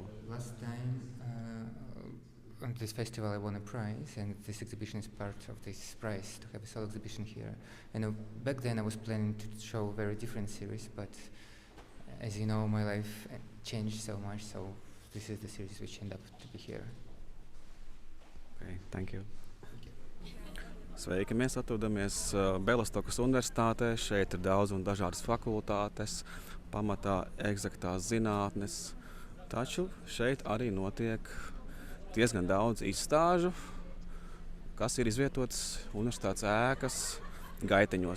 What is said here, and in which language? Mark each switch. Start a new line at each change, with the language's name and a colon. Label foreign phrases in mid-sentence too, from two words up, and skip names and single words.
English: Last time on this festival I won a prize, and this exhibition is part of this prize to have a solo exhibition here. And back then I was planning to show a very different series, but as you know, my life changed so much, so this is the series which ended up to be here. okay, thank you.
Latvian: Sveiki, mēs atrodamies Belastokas universitātē. Šeit ir daudz un dažādas fakultātes, pamatā eksaktās zinātnes. Taču šeit arī notiek diezgan daudz izstāžu, kas ir izvietotas universitātes ēkas gaiteņos.